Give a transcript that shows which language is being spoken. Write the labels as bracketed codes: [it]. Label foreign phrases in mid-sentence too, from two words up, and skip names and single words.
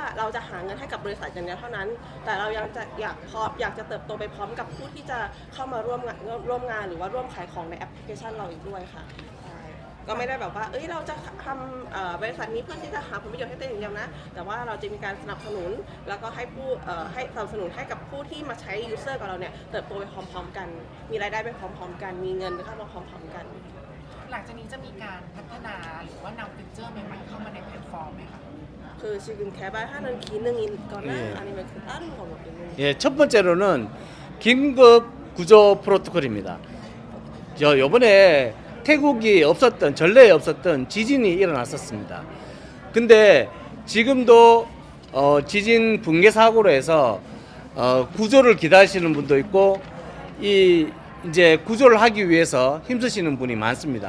[th] เราจะหาเงินให้กับบริษัทอย่างเดียวเท่านั้น แต่เรายังจะอยากจะเติบโตไปพร้อมกับผู้ที่จะเข้ามาร่วมงานหรือว่าร่วมขายของในแอปพลิเคชันเราอีกด้วยค่ะใช่ก็ไม่ได้แบบว่าเราจะทำบริษัทนี้เพื่อที่จะหาผลประโยชน์ให้ตัวเองอย่างเดียวนะแต่ว่าเราจะมีการสนับสนุนแล้วก็ให้สนับสนุนให้กับผู้ที่มาใช้ยูเซอร์กับเราเนี่ยเติบโตไปพร้อมๆกัน มีรายได้ไปพร้อมๆกันมีเงินเข้ามาพร้อมๆกัน หลังจากนี้จะมีการพัฒนาหรือว่านำฟีเจอร์ใหม่ๆเข้ามาในแพลตฟอร์มไหมคะ [ko] 그 지금 개발하는 기능이 있거나 예. 아니면 그 다른 거 있는 예, 첫 번째로는 긴급 구조 프로토콜입니다. 요번에 태국이 없었던 전례에 없었던 지진이 일어났었습니다. 근데 지금도 지진 붕괴 사고로 해서 구조를 기다리시는 분도 있고 이제 구조를 하기 위해서 힘쓰시는 분이 많습니다.